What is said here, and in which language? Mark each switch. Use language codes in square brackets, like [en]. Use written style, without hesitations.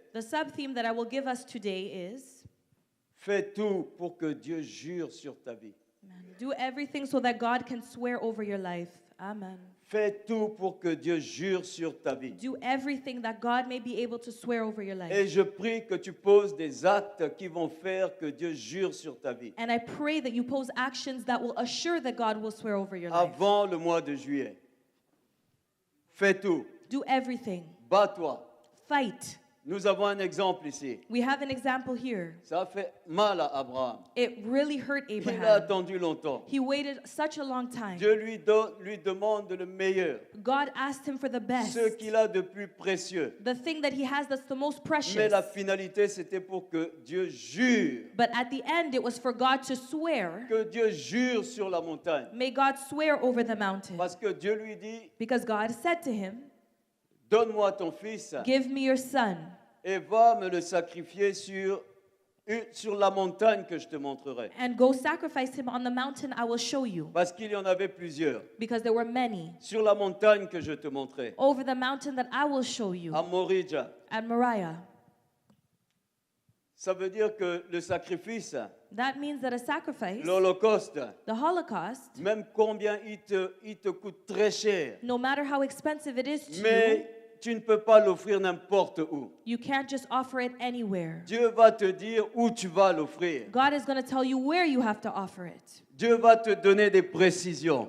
[en] The sub-theme that I will give us today is, [fr] fais tout pour que Dieu jure sur ta vie. [en] do everything so that God can swear over your life. Amen. [fr] Fais tout pour que Dieu jure sur ta vie. [en] Do everything that God may be able to swear over your life. [fr] Et je prie que tu poses des actes qui vont faire que Dieu jure sur ta vie. [en] And I pray that you pose actions that will assure that God will swear over your life. [fr] Avant le mois de juillet. Fais tout. [en] Do everything. [fr] Bats-toi. [en] Fight. [fr] Nous avons un exemple ici. [en] We have an example here. [fr] Ça a fait mal à Abraham. [en] It really hurt [fr] Il a [en] Abraham. [fr] attendu longtemps. [en] He waited such a long time. [fr] Dieu lui demande le meilleur, [en] God asked him for the best. [fr] ce qu'il a de plus précieux. [en] The thing that he has that's the most [fr] Mais [en] precious. [fr] la finalité, c'était pour que Dieu jure. [en] But at the end, it was for God to swear. [fr] Que Dieu jure sur la montagne. [en] May God swear over the mountain. [fr] Parce que Dieu lui dit, [en] Because God said to him, [fr] donne-moi ton fils [en] give me your son, [fr] et va me le sacrifier sur la montagne que je te montrerai. [en] and go sacrifice him on the mountain I will show you. [fr] Parce qu'il y en avait plusieurs. [en] Because there were many. [fr] Sur la montagne que je te montrerai, [en] Over the mountain that I will show you, [fr] à Morija. [en] at Moriah. [fr] Ça veut dire que le sacrifice, [en] That means that a sacrifice, [fr] l'Holocauste, [en] the Holocaust, [fr] même combien il te coûte très cher, [en] no matter how expensive it is to you, [fr] mais tu ne peux pas l'offrir n'importe où. [en] you can't just offer it anywhere. [fr] Dieu va te dire où tu vas l'offrir. [en] God is going to tell you where you have to offer it. [fr] Dieu va te donner des précisions.